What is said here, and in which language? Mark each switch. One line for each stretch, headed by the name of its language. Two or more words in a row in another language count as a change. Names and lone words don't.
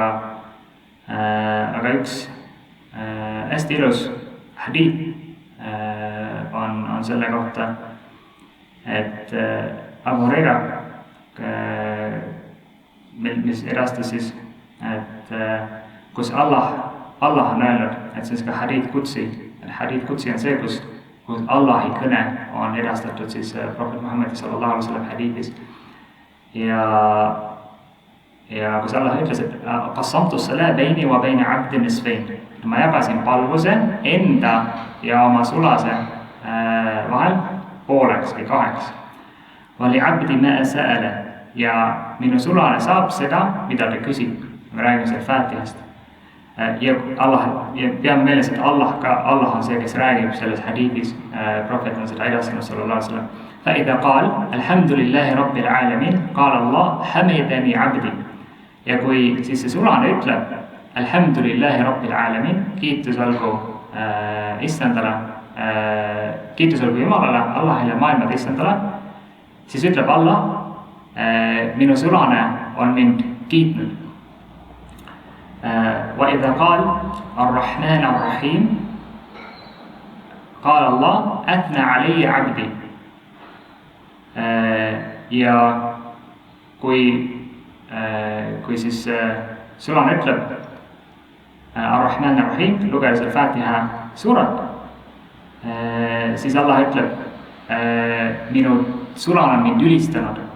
Estonian: aga üks hästi ilus hadiit on selle kohta, et Abu Huraira, mis edastas siis, et kus Allah on öelnud, et see on ka hadiit kutsi. Hadiit kutsi on see, kus Allahi kõne on edastatud siis prohvet Muhammad
Arabic: صلى الله عليه وسلم
Estonian: hadiitis. Ja kus Allah ütles, et
Arabic: قسمت الصلاة بيني وبين عبدي نصفين.
Estonian: Ma jagasin palvuse enda ja oma sulase vahel pooleks või 2.
Arabic: ولعبدي ما سأل,
Estonian: ja minu sulane saab seda, mida ta küsib. Me räägime seal Fatihast. Ja peame meeles, et Allah on see, kes räägib selles hadiidis, prohvet on seda edastanud
Arabic: صلى الله عليه وسلم. فإذا قال الحمد لله رب العالمين قال الله حمدني عبدي.
Estonian: Ja kui siis see sulane ütleb
Arabic: الحمد لله رب العالمين,
Estonian: kiitus olgu Issandale, kiitus olgu Jumalale, Allahile, maailmade Issandale, siis ütleb Allah, minu sulane on mind kiitnud.
Arabic: وإذا قال الرحمن الرحيم قال الله أثنى علي عبدي.
Estonian: Ja kui siis sulane ütleb
Arabic: الرحمن الرحيم,
Estonian: lugedes Al-Fatiha suurat, siis Allah ütleb, minu sulane on mind ülistanud.